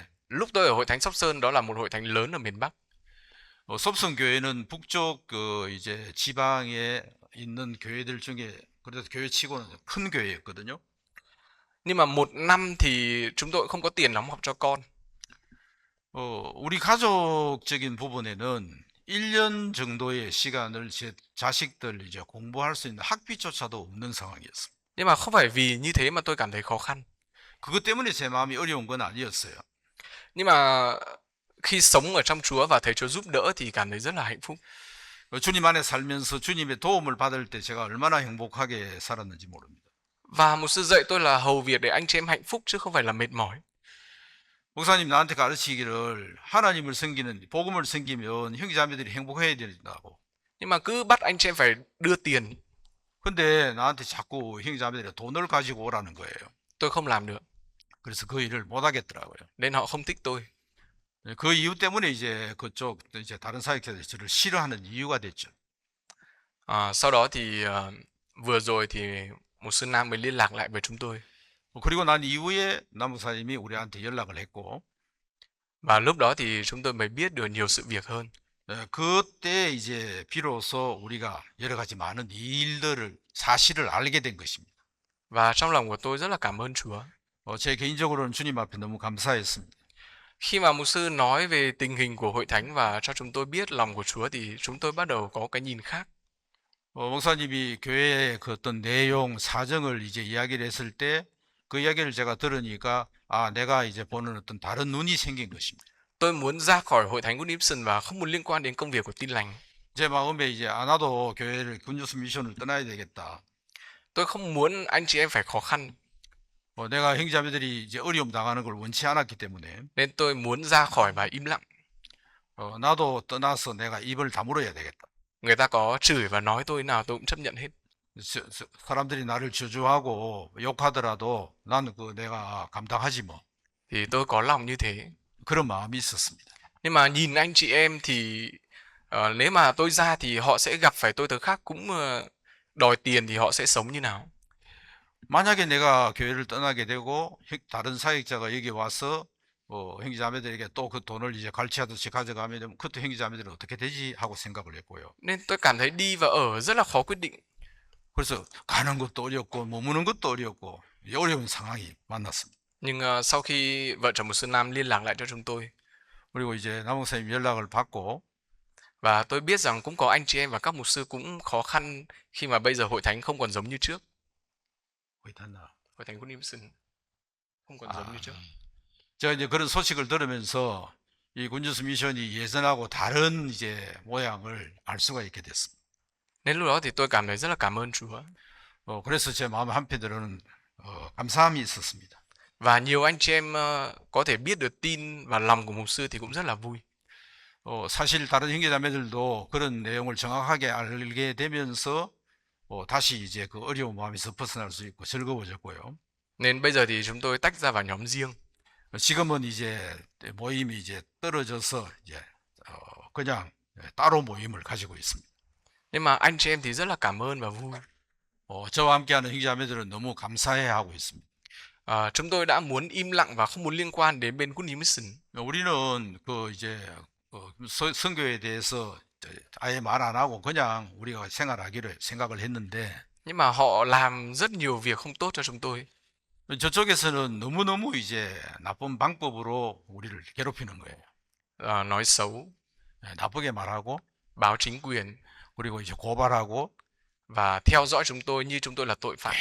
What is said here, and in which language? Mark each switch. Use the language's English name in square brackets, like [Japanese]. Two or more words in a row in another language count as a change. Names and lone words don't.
[Vietnamese] Lúc tôi ở hội thánh Sóc Sơn, đó là một hội thánh lớn ở miền Bắc. [Korean] 섭성교회는 북쪽 그 이제 지방에 있는 교회들 중에 그래도 교회치고는 큰 교회였거든요. [Vietnamese] Nhưng mà một năm thì chúng tôi cũng không có tiền đóng học cho con. [Korean] 우리 가족적인 부분에는 1년 정도의 시간을 제 자식들 이제 공부할 수 있는 학비조차도 없는 상황이었습니다. [Vietnamese] Nhưng mà không phải vì như thế mà tôi cảm thấy khó khăn. [Korean] 그것 때문에 제 마음이 어려운 건 아니었어요. [Vietnamese] Nhưng mà khi sống ở trong Chúa và thấy Chúa giúp đỡ thì cảm thấy rất là hạnh phúc. [Korean] 주님 안에 살면서 주님의 도움을 받을 때 제가 얼마나 행복하게 살았는지 모릅니다. [Vietnamese] Và mục sư dạy tôi là hầu việc để anh chị em hạnh phúc chứ không phải là mệt mỏi. [Korean] 목사님 나한테 가르치기를 하나님을 섬기는 복음을 섬기면 형제자매들이 행복해야 된다고. [Vietnamese] Nhưng mà cứ bắt anh chị em phải đưa tiền, [Korean] 근데 나한테 자꾸 형제자매들이 돈을 가지고 오라는 거예요. [Vietnamese] tôi không làm được. [Korean] 그래서 그 일을 못 하겠더라고요. [Vietnamese] Nên họ không thích tôi. [Korean] 그 이유 때문에 이제 그쪽 이제 다른 사역자들이 저를 싫어하는 이유가 됐죠. [Vietnamese] Sau đó thì vừa rồi thì một sư Nam mới liên lạc lại với chúng tôi. [Korean] 그리고 난 이후에 남목사님이 우리한테 연락을 했고, [Vietnamese] Và lúc đó thì chúng tôi mới biết được nhiều sự việc hơn. [Korean] 그때 이제 비로소 우리가 여러 가지 많은 일들을 사실을 알게 된 것입니다. [Vietnamese] Và trong lòng của tôi rất là cảm ơn Chúa. [Korean] 제 개인적으로는 주님 앞에 너무 감사했습니다. [Vietnamese] Khi mà mục sư nói về tình hình của hội thánh và cho chúng tôi biết lòng của Chúa thì chúng tôi bắt đầu có cái nhìn khác. [Korean] 목사님이 교회의 그 어떤 내용, 사정을 이제 이야기를 했을 때 그 이야기를 제가 들으니까 내가 이제 보는 어떤 다른 눈이 생긴 것입니다. [Vietnamese] Tôi muốn ra khỏi hội thánh Good Nipson và không muốn liên quan đến công việc của Tin Lành. [Korean] 제 마음에 이제 나도 교회를 굿뉴스 미션을 떠나야 되겠다. [Vietnamese] Tôi không muốn anh chị em phải khó khăn. [Korean] 내가 형제자매들이 이제 어려움 당하는 걸 원치 않았기 때문에 [Vietnamese] Nên tôi muốn ra khỏi và im lặng. [Korean] 나도 떠나서 내가 입을 다물어야 되겠다. [Vietnamese] Người ta có chửi và nói tôi nào tôi cũng chấp nhận hết. [Korean] 사람들이 나를 저주하고 욕하더라도 나는 그 내가 감당하지 뭐. [Vietnamese] Thì tôi có lòng như thế. [Korean] 그런 마음이 있었습니다. [Vietnamese] Nhưng mà nhìn anh chị em thì nếu mà tôi ra thì họ sẽ gặp phải tôi tớ khác cũng đòi tiền thì họ sẽ sống như nào? [Korean] 만약에 내가 교회를 떠나게 되고 다른 사역자가 여기 와서 형제자매들에게 또 그 돈을 이제 갈취하듯이 가져가면 그때 형제자매들은 어떻게 되지 하고 생각을 했고요. [Vietnamese] Nên tôi cảm thấy đi và ở rất là khó quyết định. [Korean] 그래서 가는 것도 어렵고 머무는 것도 어렵고 어려운 상황이 만났습니다. [Vietnamese] Nhưng sau khi vợ chồng một sư Nam liên lạc lại cho chúng tôi [Korean] 그리고 이제 남목사님 연락을 받고 [Vietnamese] và tôi biết rằng cũng có anh chị em và các mục sư cũng khó khăn khi mà bây giờ hội thánh không còn giống như trước. Hội thánh Good Nipson không còn giống như trước. [Korean] 제가 이제 그런 소식을 들으면서 이 굿뉴스 미션이 예전하고 다른 이제 모양을 알 수가 있게 됐습니다. [Vietnamese] Nên lúc đó thì tôi cảm thấy rất là cảm ơn Chúa. [Korean] 그래서 제 마음 한편으로는 감사함이 있었습니다. [Vietnamese] Và nhiều anh chị em có thể biết được tin và lòng của mục sư thì cũng rất là vui. [Korean] 사실 다른 형제자매들도 그런 내용을 정확하게 알게 되면서 다시 이제 그 어려운 마음에서 벗어날 수 있고 즐거워졌고요. [Vietnamese] Nên bây giờ thì chúng tôi tách ra vào nhóm riêng. [Korean] 지금은 이제 모임이 이제 떨어져서 이제 그냥 따로 모임을 가지고 있습니다. [Vietnamese] Nhưng mà anh chị em thì rất là cảm ơn và vui. [Korean] 저와 함께하는 형제자매들은 너무 감사해하고 있습니다. [Vietnamese] Chúng tôi đã muốn im lặng và không muốn liên quan đến bên Good Nipson. [Korean] 우리는 그 이제 선교에 대해서 아예 말 안 하고 그냥 우리가 생활하기로 생각을 했는데 [Vietnamese] Nhưng mà họ làm rất nhiều việc không tốt cho chúng tôi. [Korean] 저쪽에서는 너무너무 이제 나쁜 방법으로 우리를 괴롭히는 거예요. [Vietnamese] Nói xấu, [Korean] 나쁘게 말하고 [Vietnamese] báo chính quyền [Korean] 그리고 이제 고발하고 [Vietnamese] và theo dõi chúng tôi như chúng tôi là tội phạm